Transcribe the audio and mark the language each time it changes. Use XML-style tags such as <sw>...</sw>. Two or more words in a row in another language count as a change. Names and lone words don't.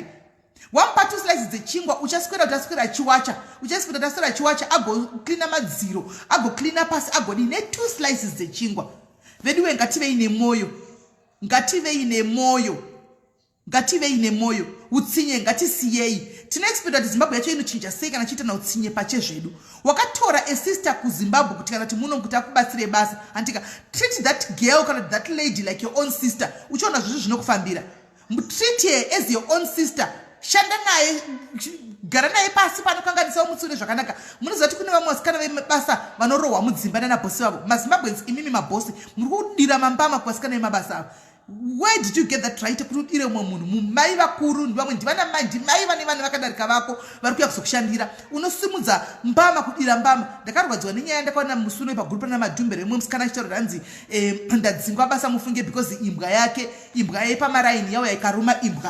<sn>Wampa 2 slices dzechingwa uchaswera, utaswera achiwacha, uchaswera utaswera achiwacha, agoklina madziro, agoklina pasi, agodi ne 2 slices dzechingwa. Veduwe ngativei nemwoyo, ngativei nemwoyo, ngativei nemwoyo, utsinye ngatisiyei. Tinoexpecta kuti Zimbabwe yacho inochinja sei kana chiita nautsinye pachezvedu. Wakatora</sn> <en>a sister</en> <sn>kuZimbabwe kuti kana kuti muno kuti akubatsire basa, antika</sn> <en>treat that girl</en> <sn>kana</sn> <en>that lady like your own sister.</en> <sn>Uchiona zvizvi zvinokufambira,</sn> <en>treat her as your own sister.</en> <sn>Shanda naye, gara naye pasi panokanganisa mutsune zvakanaka. Munoziva kuti kune vamwe vasikana vebasa vanorohwa mudzimba nanabosi vavo. MaZimbabweans imimi mabosi muri kudira mambama kuvasikana vemabasa avo.</sn> <en>Where did you get that right?</en> <sn>Kuti udire umwe munhu mumai vakuru ndivamwe ndivana mai ndimai vane vanhu vakadarika vako vari kuuya kuzokushandira, unosimudza mbama kudira mbama. Ndakarwadziwa nenyaya ndakaona musuno pagurupu ranaMadhumbe remwe musikana achitaura hanzi ndadzingwa basa mufunge because imbwa yake, imbwa yepamaraini yauya ikaruma imbwa.</sn>